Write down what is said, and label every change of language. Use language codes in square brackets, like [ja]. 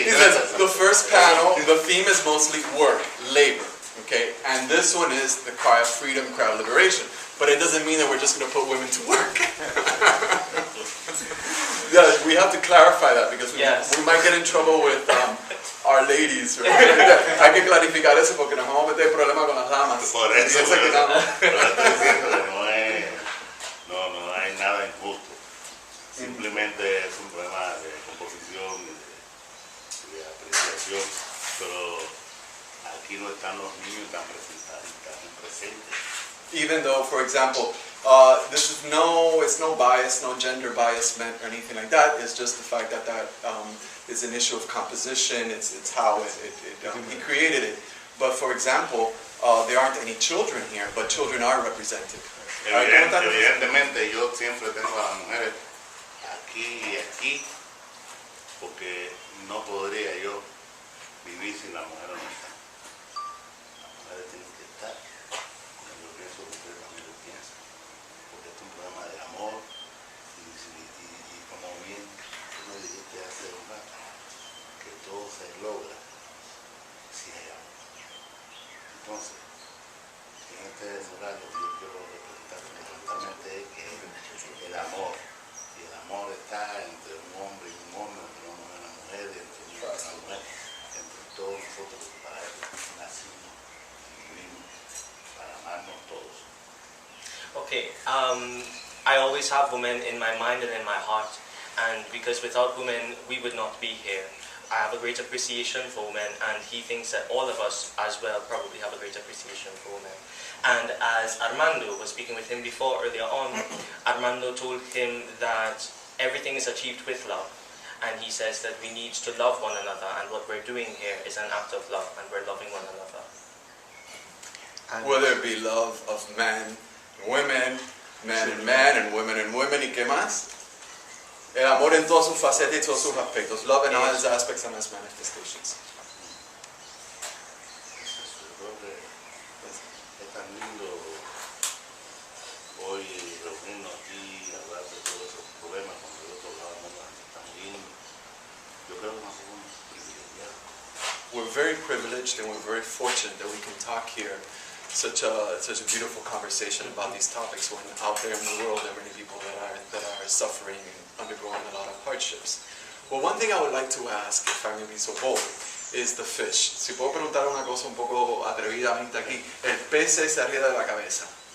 [en] He says the first panel, the theme is mostly work, labor. Okay, and this one is the cry of freedom, cry of liberation. But it doesn't mean that we're just going to put women to work. Yeah, we have to clarify that because we might get in trouble with our ladies. Right? [es] Hay que clarificar eso porque nos vamos a meter problemas con las damas. Por eso, Piensa que no. pero estoy diciendo que no hay nada injusto. Simplemente es un problema de composición y de apreciación, pero aquí no están los niños tan presentes. [en] Even though, for example, it's no bias, no gender bias meant or anything like that. It's just the fact that is an issue of composition. It's how he created it. But for example, there aren't any children here, but children are represented. [es] Evidentemente, yo siempre tengo a las mujeres aquí y aquí, porque no podría yo vivir sin la mujer no está. Las mujeres tienen que estar. Yo pienso que ustedes también lo piensan, porque es un problema de amor y como bien tú me dijiste hace un rato, que todo se logra si hay amor. Entonces, en este mural lo que yo quiero representar fundamentalmente es que el amor, y el amor está entre un hombre y un hombre, entre una mujer y una mujer, entre un hombre y una mujer, entre todos nosotros, que para eso nacimos y vivimos, para amarnos todos. [en] Okay, I always have women in my mind and in my heart, and because without women we would not be here. I have a great appreciation for women, and he thinks that all of us as well probably have a great appreciation for women. And as Armando was speaking with him before earlier on, Armando told him that everything is achieved with love, and he says that we need to love one another, and what we're doing here is an act of love, and we're loving one another. And whether it be love of men and women, men and women, [es] ¿y qué más? El amor en todas sus facetas y todos sus aspectos. [en] Love in all its aspects and its manifestations. [es] Creo que es tan lindo hoy reunirnos aquí y hablar de todos esos problemas cuando del otro lado no la gente está muriendo. Yo creo que nosotros somos privilegiados. [en] We're very privileged and we're very fortunate that we can talk here such a beautiful conversation about these topics when out there in the world there are many people that are suffering and undergoing a lot of hardships. Well, one thing I would like to ask, if I may be so bold, is the fish. [es] Si puedo preguntar una cosa un poco atrevidamente aquí, el pez es arriba de la cabeza.